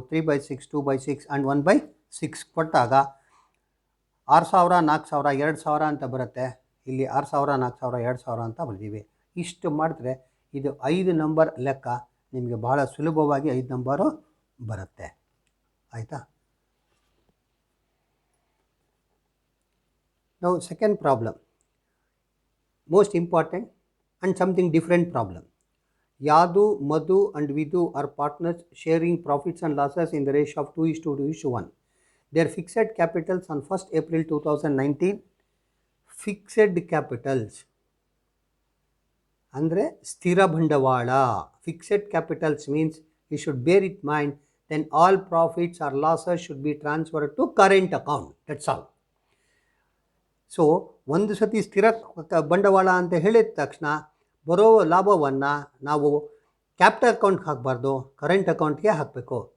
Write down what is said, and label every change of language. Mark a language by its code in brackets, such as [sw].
[kn] 3/6, 2/6 and 1/6 ಕೊಟ್ಟಾಗ 6,000, 4,000, 2,000 ಅಂತ ಬರುತ್ತೆ. ಇಲ್ಲಿ 6,000, 4,000, 2,000 ಅಂತ ಬರ್ತೀವಿ. ಇಷ್ಟು ಮಾಡಿದ್ರೆ ಇದು 5 ನಂಬರ್ ಲೆಕ್ಕ ನಿಮಗೆ ಬಹಳ ಸುಲಭವಾಗಿ 5 ನಂಬರು ಬರುತ್ತೆ. ಆಯಿತಾ? [en] Now second problem, most important and something different problem. Yadu, Madhu and Vidhu are partners sharing profits and losses in the ratio of 2:1. Their fixed capitals on 1st April 2019, fixed capitals [kn] ಅಂದರೆ ಸ್ಥಿರ ಬಂಡವಾಳ. [en] Fixed capitals means you should bear it mind, then all profits or losses should be transferred to current account. That's all. [kn] So ಒಂದು ಸತಿ ಸ್ಥಿರ ಬಂಡವಾಳ ಅಂತ ಹೇಳಿದ ತಕ್ಷಣ ಬರೋ ಲಾಭವನ್ನು ನಾವು ಕ್ಯಾಪಿಟಲ್ ಅಕೌಂಟ್ಗೆ ಹಾಕಬಾರ್ದು, ಕರೆಂಟ್ ಅಕೌಂಟ್ಗೆ ಹಾಕಬೇಕು.